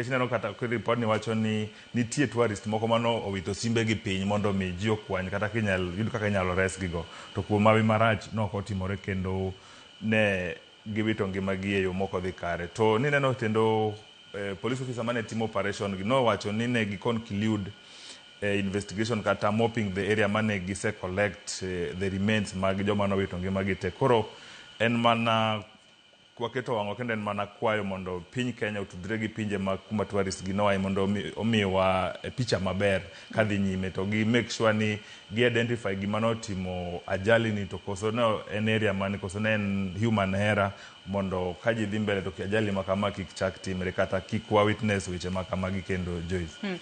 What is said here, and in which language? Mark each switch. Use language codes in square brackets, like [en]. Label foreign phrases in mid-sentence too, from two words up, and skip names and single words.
[luo] Nikech neno kata report ni wacho ni nitie tourist moko mano owito simbe gi piny mondo mi ji okwany kata yud kaka inyalo resgigo. To kuom hawi marach no otimore kendo ne giwito ngimagi e yo moko dhi kare. To ni neno tendo [en] police officer [luo] mane timo operation gi no wacho ni ne gi [en] conclude investigation [luo] kata [en] mopping the area [luo] mane gise [en] collect the remains [luo] mag joma nowito ngimagi te. Koro en mana kwaketo wang'o kendo en mana kwayo mondo piny Kenya otudre gi pinje ma kuma tourist gi noa mondo omiwa picha maber kadhi nyime to gi [en] make sure [luo] ni gi identify gima notimo ajali ni to koso no en area mani koso ne en [en] human error [luo] mondo kaji dhi mbele to ajali makama kik chak timre kata kik wa witness weche makama gi kendo Joyce.